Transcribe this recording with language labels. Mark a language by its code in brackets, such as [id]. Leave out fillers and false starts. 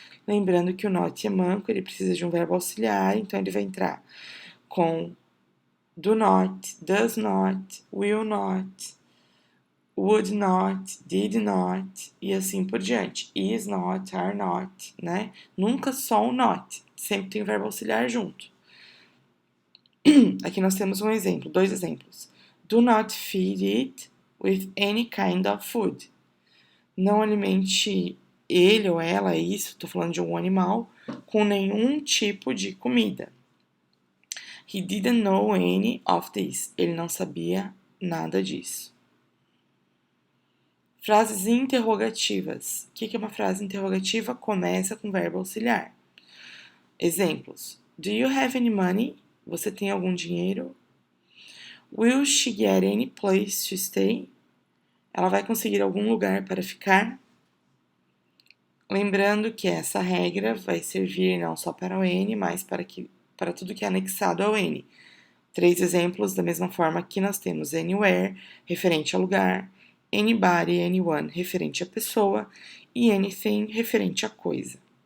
[pt] Lembrando que o not é manco, ele precisa de um verbo auxiliar, então ele vai entrar com do not, does not, will not, would not, did not e assim por diante. Is not, are not, né? Nunca só o not, sempre tem o verbo auxiliar junto. Aqui nós temos um exemplo, 2 exemplos. [en] Do not feed it with any kind of food. [pt] Não alimente ele ou ela, isso, estou falando de um animal, com nenhum tipo de comida. [en] He didn't know any of this. [pt] Ele não sabia nada disso. Frases interrogativas. O que é uma frase interrogativa? Começa com verbo auxiliar. Exemplos. [en] Do you have any money? [pt] Você tem algum dinheiro? [en] Will she get any place to stay? [pt] Ela vai conseguir algum lugar para ficar? Lembrando que essa regra vai servir não só para o N, mas para tudo que é anexado ao N. 3 exemplos da mesma forma que nós temos anywhere, referente a lugar, anybody, anyone, referente a pessoa, e anything, referente a coisa.